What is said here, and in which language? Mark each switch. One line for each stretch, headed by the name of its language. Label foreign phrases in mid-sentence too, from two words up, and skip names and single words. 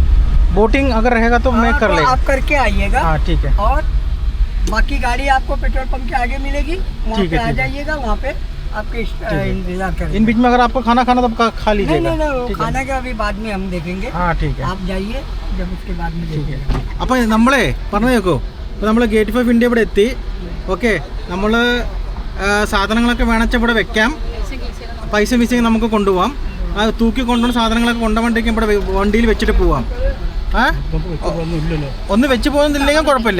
Hindi: बोटिंग अगर रहेगा तो मैं कर तो लेगा. आप करके आइएगा। हाँ ठीक है और बाकी गाड़ी आपको पेट्रोल पंप के आगे मिलेगी, वहाँ ठीक पे है, आ ठीक है. जाइएगा, वहाँ पे आपके इंतजार इन करेंगे। बीच में अगर आपको खाना खाना तो खा नहीं लीजिएगा. नहीं नहीं, वो ठीक है. खाना का अभी बाद में हम देखेंगे। हाँ ठीक है. आप जाइए, जब उसके बाद में ठीक है. देखेंगे।
Malayalam: അപ്പോൾ നമ്മളെ പറഞ്ഞു നോക്കൂ, ഇപ്പോൾ നമ്മൾ ഗേറ്റ് ഓഫ് ഇന്ത്യ ഇവിടെ എത്തി. ഓക്കെ, നമ്മൾ സാധനങ്ങളൊക്കെ വേണച്ചാൽ ഇവിടെ വെക്കാം, പൈസ മിസ്സിങ് നമുക്ക് കൊണ്ടുപോകാം. ആ തൂക്കി കൊണ്ടുപോകുന്ന സാധനങ്ങളൊക്കെ കൊണ്ടുപോകേണ്ടേക്കും ഇവിടെ വണ്ടിയിൽ വെച്ചിട്ട് പോവാം. ഒന്ന് വെച്ച് പോകുന്നില്ലെങ്കിൽ കുഴപ്പമില്ല.